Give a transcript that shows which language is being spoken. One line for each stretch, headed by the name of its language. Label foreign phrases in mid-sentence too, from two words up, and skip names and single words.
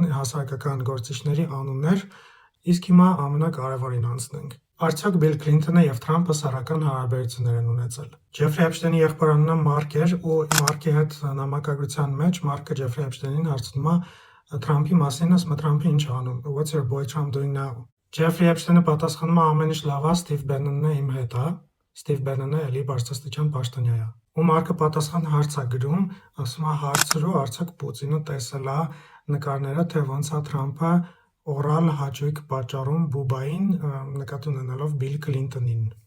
Armenian: հասարակական գործիչների անուններ, իսկ հիմա ամենակարևորին անցնենք։ Արդյոք Բիլ Քլինթոնը եւ Թրամփը սեռական հարաբերություններ են ունեցել։ Ջեֆրի Էփշտեյնի եղբոր անունը Մարկ էր ու Մարկի հետ նամակագրության մեջ Մարկը Ջեֆրի Էփշտեյնին հարցնում է Թրամփի մասին, ասում է Թրամփը ինչ անում,
English: what's your boy Trump doing now։
Armenian: Ջեֆրի Էփշտեյնը պատասխանում է ամեն ինչ լավ է, Սթիվ Բեննոնն է իմ հետ, Սթիվ Բեննոնը էլի բարձրաստիճան պաշտոնյա է։ Ու Մարկը պատասխան հարց է գրում, ասում է հարցրու արդյոք Պուտինը տեսել է նկարները, թե ոնց է Թրամփը օրալ հաճույք պատճառում Բուբային, նկատի ունենալով Բիլ Քլինթոնին։